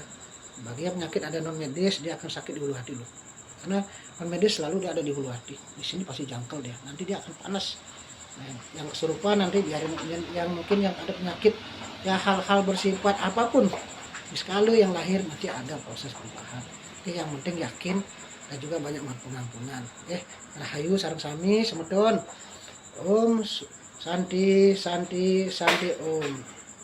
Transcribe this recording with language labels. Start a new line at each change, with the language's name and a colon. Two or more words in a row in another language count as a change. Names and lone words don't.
Indonesian: Bagi yang penyakit ada non medis dia akan sakit di hulu hati loh, karena non medis selalu dia ada di hulu hati. Di sini pasti jangkel dia, nanti dia akan panas. Nah, yang kesurupan nanti biarin, yang mungkin yang ada penyakit ya, hal-hal bersifat apapun sekali yang lahir nanti ada proses perubahan. Yang penting yakin dan juga banyak pengampunan.
Balinese: Rahayu sareng sami semedon.
Sanskrit: Om Santi Santi Santi Om.